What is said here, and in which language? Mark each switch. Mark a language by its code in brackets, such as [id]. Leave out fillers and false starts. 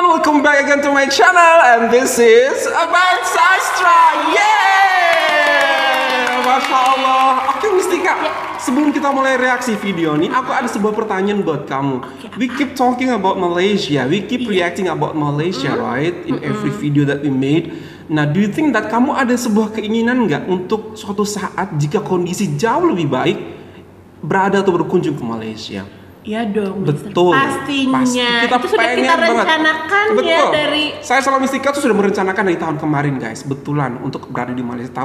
[en] welcome back again to my channel, and this is Abang Sastra. Yeay, Masya Allah. [id] Oke Mistika, sebelum kita mulai reaksi video nih, aku ada sebuah pertanyaan buat kamu. [en] We keep talking about Malaysia, we keep reacting about Malaysia, right? In every video that we made. [id] Nah, [en] do you think that [id] kamu ada sebuah keinginan nggak untuk suatu saat jika kondisi jauh lebih baik berada atau berkunjung ke Malaysia? Iya dong, betul. Pastinya. Pasti. Kita itu sudah kita rencanakan banget. ya Betul. dari. Saya sama Mistika tuh sudah merencanakan dari tahun kemarin, guys. Betulan untuk berada di Malaysia.